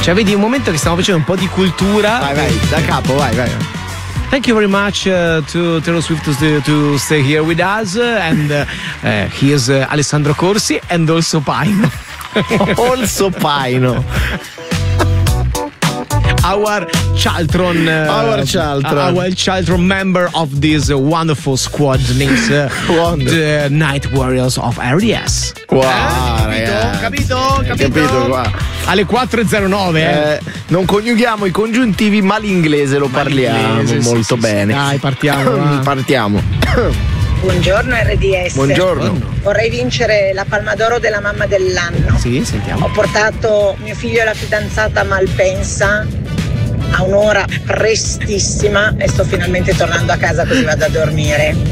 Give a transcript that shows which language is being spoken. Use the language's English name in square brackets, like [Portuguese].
[Italian] Cioè, vedi, un momento che stiamo facendo un po' di cultura. Vai, da capo, vai. [English] Thank you very much to Taylor Swift to stay here with us. And he is Alessandro Corsi and also Pino. Also Pino. Our Childron member of this wonderful squad names the Night Warriors of RDS. Wow, [Italian] capito? Alle 4:09. Non coniughiamo i congiuntivi, ma l'inglese lo parliamo bene. Dai, partiamo. Partiamo. Buongiorno RDS. Buongiorno. Vorrei vincere la Palma d'Oro della mamma dell'anno. Sì, sentiamo. Ho portato mio figlio e la fidanzata Malpensa a un'ora prestissima e sto finalmente tornando a casa così vado a dormire.